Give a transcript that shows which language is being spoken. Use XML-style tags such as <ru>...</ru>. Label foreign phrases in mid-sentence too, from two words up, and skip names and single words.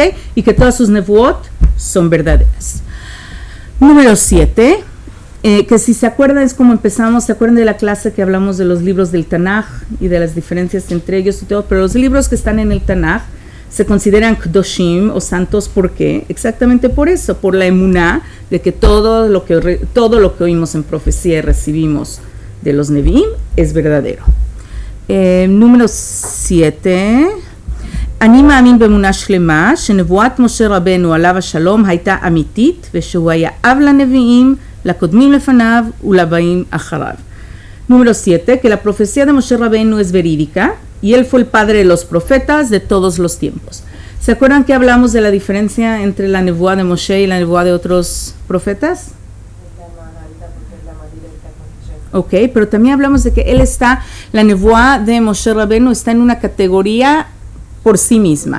<es>Y que todas sus nevuot son verdaderas. Número 7, que si se acuerdan es como empezamos, se acuerdan de la clase que hablamos de los libros del Tanaj y de las diferencias entre ellos y todo, pero los libros que están en el Tanaj se consideran Kdoshim o santos, ¿por qué? Exactamente por eso, por la emuná de que todo lo que oímos en profecía y recibimos de los Nevi'im es verdadero. Número 7,</es> <he>אני מאמין באמונה שלמה שנבואת משה רבנו עליו השלום הייתה אמיתית ושהוא היה אב לנביאים, לקודמים לפניו ולבאים אחריו.</he> <es>Número 7, que la profecía de Moshe Rabbeinu es verídica y él fue el padre de los profetas de todos los tiempos. ¿Se acuerdan que hablamos de la diferencia entre la nevuá de Moshe y la nevuá de otros profetas? Ok, pero también hablamos de que la nevuá de Moshe Rabbeinu está en una categoría por sí misma.</es>